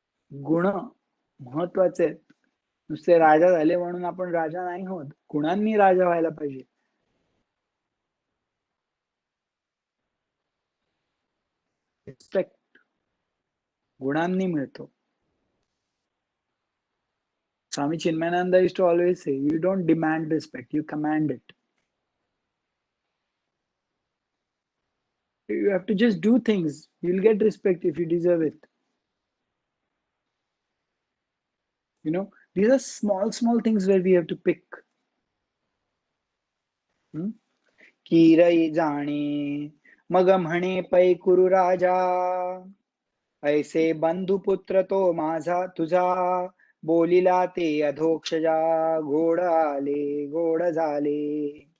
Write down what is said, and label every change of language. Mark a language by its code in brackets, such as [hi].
[mr] गुण महत्वाचे आहेत. नुसते राजा झाले म्हणून आपण राजा नाही होत, गुणांनी राजा व्हायला पाहिजे. रिस्पेक्ट गुणांनी मिळतो. [en] Swami Chinmayananda used to always say, you don't demand respect, you command it. You have to just do things. You'll get respect if you deserve it. These are small things where we have to pick. [mr] किरई जाणे मग म्हणे पै कुरु राजा, ऐसे बंधुपुत्र तो माझा तुझा, बोलिला ते अधोक्षजा, गोड आले गोड झाले.